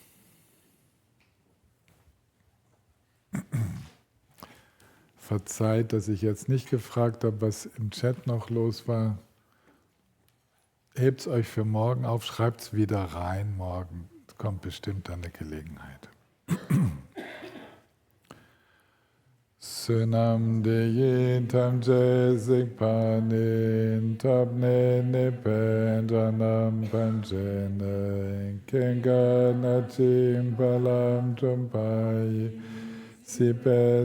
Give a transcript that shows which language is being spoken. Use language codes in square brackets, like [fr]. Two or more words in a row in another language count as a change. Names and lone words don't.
[de] Verzeiht, dass ich jetzt nicht gefragt habe, was im Chat noch los war. Hebt es euch für morgen auf, schreibt es wieder rein morgen. Es kommt bestimmt dann eine Gelegenheit. Sunam de yentam jesik panin tabne nependanam panjene kenga nachim palam tumpai Sipe